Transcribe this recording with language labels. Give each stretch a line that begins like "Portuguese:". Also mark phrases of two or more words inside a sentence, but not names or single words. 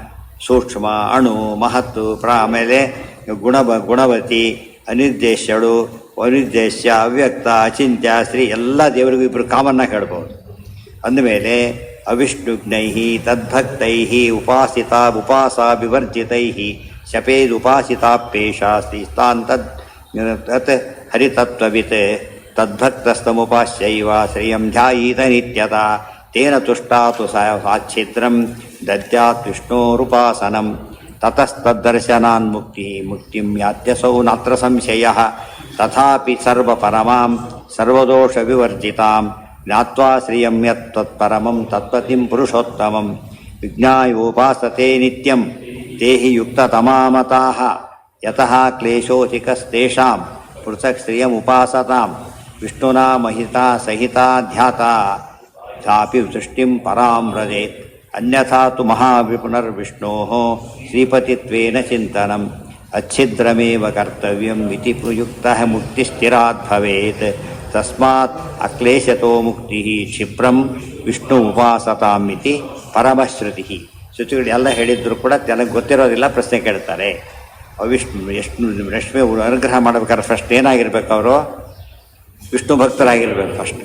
Kannada: ಸೂಕ್ಷ್ಮ, ಅಣು, ಮಹತ್ತು, ಆಮೇಲೆ ಗುಣವತಿ, ಅನಿರ್ದೇಶ್ಯಳು, ಅನಿರ್ದೇಶ್ಯ, ಅವ್ಯಕ್ತ, ಅಚಿಂತ್ಯ, ಶ್ರೀ ಎಲ್ಲ ದೇವರಿಗೂ ಇಬ್ಬರು ಕಾಮನ್ನಾಗಿ ಹೇಳ್ಬೋದು.
Sanskrit: ಅಂದಮೇಲೆ ಅವಿಷ್ಣುಜ್ಞೈ ತದ್ಭಕ್ತೈ ಉಪಾಸ ವಿವರ್ಜಿತೈ ಶಪೇದುಪಾಸಿತಾಪೇಶ ಶ್ರೀಸ್ತಾನ್ ತತ್ ಹರಿತತ್ವವಿತ್ ತದ್ಭಕ್ತಸ್ತಮುಪಾಸ್ಯೈವ ಶ್ರಿಯಂ ಧ್ಯಾಯೀತ ನಿತ್ಯತಾ ತೇನ ತುಷ್ಟಾತು ಸಾಚ್ಛಿದ್ರಂ ದದ್ಯಾತ್ ವಿಷ್ಣೋರುಪಾಸನಂ ತತಸ್ತದ್ದರ್ಶನಾನ್ ಮುಕ್ತಿಂ ಯಾತ್ಯಸೌ ನಾತ್ರ ಸಂಶಯಃ ತಥಾಪಿ ಸರ್ವಪರಮಾಂ ಸರ್ವದೋಷ ವಿವರ್ಜಿತಾಂ ಜ್ಞಾತ್ವಾ ಶ್ರಿಯಂ ಯತ್ ತತ್ಪರಮಂ ತತ್ಪತಿಂ ಪುರುಷೋತ್ತಮಂ ವಿಜ್ಞಾಯೋಪಾಸತೆ ನಿತ್ಯಂ ತೇಹಿ ಯುಕ್ತತಮಾಮತಾಃ ಯತಃ ಕ್ಲೇಶೋಧಿಕಸ್ತೇಷಾಂ ಪೃಥಕ್ ಶ್ರಿಯಮುಪಾಸತಾಂ ವಿಷ್ಣುನಾ ಮಹಿತಾ ಸಹಿತಾ ಧ್ಯಾತಾ ಚಾಪಿ ಸೃಷ್ಟಿಂ ಪರಾಂ ವ್ರಜೇತ್ ಅನ್ಯಥಾ ತು ಮಹಾವಿಪುನರ್ವಿಷ್ಣೋಃ ಶ್ರೀಪತಿತ್ವೇನ ಚಿಂತನಂ ಅಚ್ಛಿದ್ರಮೇವ ಕರ್ತವ್ಯಂ ಇತಿ ಪ್ರಯುಕ್ತಃ ಮುಕ್ತಿಸ್ಥಿರಾತ್ ಭವೇತ್ ತಸ್ಮಾತ್ ಅಕ್ಲೇಶತೋ ಮುಕ್ತಿ ಕ್ಷಿಪ್ರಂ ವಿಷ್ಣು ಉಪಾಸತಾಮಿತಿ ಪರಮಶ್ರುತಿ.
Kannada: ಶುಚಿಗಳು ಎಲ್ಲ ಹೇಳಿದ್ರು ಕೂಡ ನನಗೆ ಗೊತ್ತಿರೋದಿಲ್ಲ, ಪ್ರಶ್ನೆ ಕೇಳ್ತಾರೆ. ಎಷ್ಟು ಲಕ್ಷ್ಮಿ ಅನುಗ್ರಹ ಮಾಡಬೇಕಾದ್ರೆ ಫಸ್ಟ್ ಏನಾಗಿರ್ಬೇಕು, ಅವರು ವಿಷ್ಣು ಭಕ್ತರಾಗಿರ್ಬೇಕು ಫಸ್ಟ್.